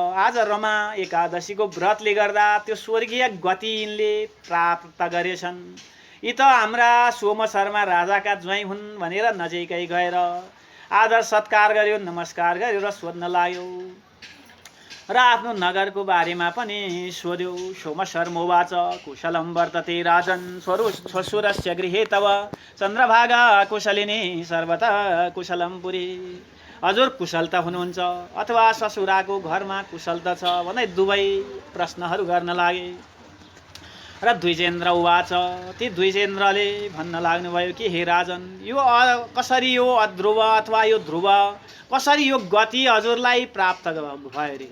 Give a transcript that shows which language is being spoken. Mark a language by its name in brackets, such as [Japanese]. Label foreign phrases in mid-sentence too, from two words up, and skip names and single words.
[Nepali] आज रमा एकादशीको व्रतले गर्दा त्यो स्वर्गीय गति यिनले प्राप्त गरेछन्। यी त हाम्रा सोम शर्मा राजाका ज्वाइँ हुन् भनेर नजिकै गएर आदर सत्कार गर्यो, नमस्कार गर्यो र सोध्न लाग्यो र आफ्नो नगरको बारेमा पनि सोध्यो। [Sanskrit] सोम शर्मोवाच कुशलं वर्तते राजन् श्वशुरस्य गृहे तव चन्द्रभागा कुशलिनी सर्वतः कुशलं पुरी। [Nepali] हजुर कुशल त हुनुहुन्छ अथवा ससुराको घरमा कुशल त छ भन्दै दुवै प्रश्नहरू गर्न लागे। र [Sanskrit] द्विजेन्द्र उवाच [Nepali] ती द्विजेन्द्रले भन्न लाग्नुभयो कि हे राजन, यो कसरी यो अध्रुव अथवा यो ध्रुव कसरी यो गति हजुरलाई प्राप्त भयो रे?